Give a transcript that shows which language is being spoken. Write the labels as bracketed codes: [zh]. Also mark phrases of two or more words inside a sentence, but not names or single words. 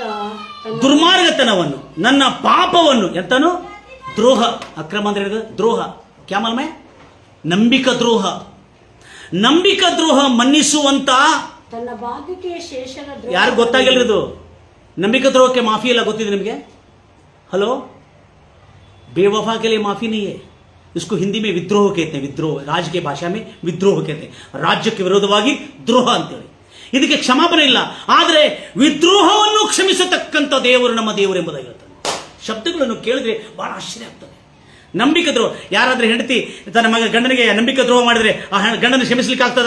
[kn] ದುರ್ಮಾರ್ಗತನವನ್ನು, ನನ್ನ ಪಾಪವನ್ನು, ಎಂತನು ದ್ರೋಹ, ಅಕ್ರಮ ಅಂದ್ರೆ ದ್ರೋಹ, ಕ್ಯಾಮಲ್ಮೆ ನಂಬಿಕ ದ್ರೋಹ, ನಂಬಿಕ ದ್ರೋಹ ಮನ್ನಿಸುವಂತ ತನ್ನ ಬಾಧ್ಯತೆಯ ಶೇಷದ ಯಾರು ಗೊತ್ತಾಗಿಲ್ಲ. ಇದು ನಂಬಿಕೆ ದ್ರೋಹಕ್ಕೆ ಮಾಫಿ ಇಲ್ಲ, ಗೊತ್ತಿದೆ ನಿಮಗೆ? ಹಲೋ, [hi] बेवफा के लिए माफी नहीं है, इसको हिंदी में विद्रोह कहते हैं. विद्रोह, राज्य के भाषा में विद्रोह कहते हैं. [kn] ರಾಜ್ಯಕ್ಕೆ ವಿರೋಧವಾಗಿ ದ್ರೋಹ ಅಂತೇಳಿ. ಇದಕ್ಕೆ ಕ್ಷಮಾಪಣೆ ಇಲ್ಲ, ಆದರೆ ವಿದ್ರೋಹವನ್ನು ಕ್ಷಮಿಸತಕ್ಕಂಥ ದೇವರು ನಮ್ಮ ದೇವರು ಎಂಬುದಾಗಿ ಹೇಳ್ತಾನೆ. ಶಬ್ದಗಳನ್ನು ಕೇಳಿದ್ರೆ ಬಹಳ ಆಶ್ಚರ್ಯ ಆಗ್ತದೆ. ನಂಬಿಕೆ ದ್ರೋಹ, ಯಾರಾದ್ರೂ ಹೆಂಡತಿ ತನ್ನ ಗಂಡನಿಗೆ ನಂಬಿಕೆ ದ್ರೋಹ ಮಾಡಿದ್ರೆ ಆ ಗಂಡನ ಕ್ಷಮಿಸಲಿಕ್ಕೆ ಆಗ್ತದಾ?